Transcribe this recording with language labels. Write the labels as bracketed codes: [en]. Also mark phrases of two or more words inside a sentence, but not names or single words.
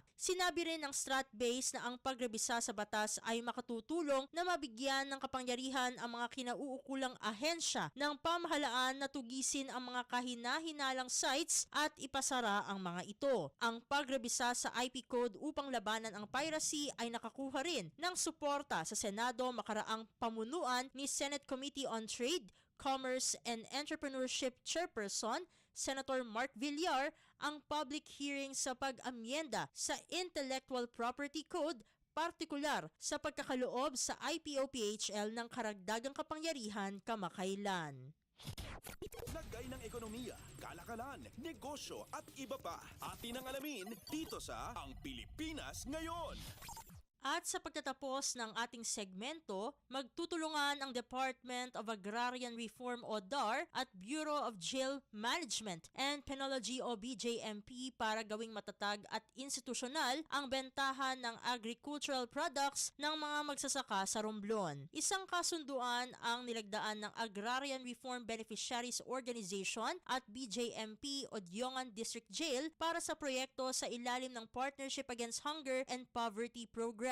[tl] Sinabi rin ng Stratbase na ang pagrebisa sa batas ay makatutulong na mabigyan ng kapangyarihan ang mga kinauukulang ahensya ng pamahalaan na tugisin ang mga kahina-hinalang sites at ipasara ang mga ito. Ang pagrebisa sa IP code upang labanan ang piracy ay nakakuha rin ng suporta sa Senado makaraang pamunuan ni Senate Committee on Trade, Commerce and Entrepreneurship Chairperson Senator Mark Villar ang [en] public hearing [tl] sa pag-amyenda sa Intellectual Property Code, partikular sa pagkakaloob sa IPOPHL ng karagdagang kapangyarihan kamakailan. Lagay ng ekonomiya, kalakalan, negosyo at iba pa. Atin ang alamin dito sa Ang Pilipinas Ngayon. At sa pagtatapos ng ating segmento, magtutulungan ang Department of Agrarian Reform o DAR at Bureau of Jail Management and Penology o BJMP para gawing matatag at institusyonal ang bentahan ng [en] agricultural products [tl] ng mga magsasaka sa Romblon. Isang kasunduan ang nilagdaan ng Agrarian Reform Beneficiaries Organization at BJMP o Diongan District Jail para sa proyekto sa ilalim ng Partnership Against Hunger and Poverty Program.